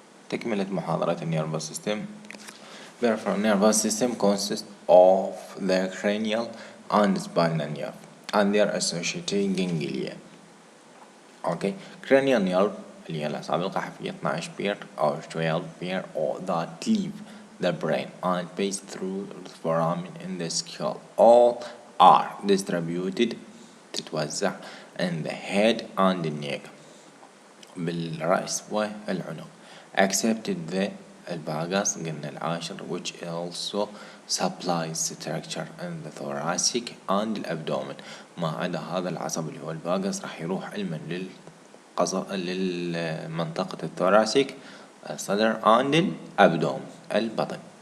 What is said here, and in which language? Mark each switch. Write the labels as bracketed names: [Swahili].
[Arabic] تكملة محاضرة nervous system. [English] Peripheral nervous system consists of the cranial and spinal nerve and their associated ganglia. Okay, cranial nerve [Arabic] اللي هي الأعصاب القحفية [English] 12 pair or 12 pair or that leave the brain and pass through the foramin in the skull. All are distributed تتوزع in the head and the neck [Arabic] بالرأس والعنق [English] excepted the [Arabic] الباقص قلنا العاشر [English] which also supplies structure in the thoracic and the abdomen. [Arabic] ما عدا هذا العصب اللي هو الباقص راح يروح علما للمنطقة الثوراسيك الصدر and الابدوم البطن.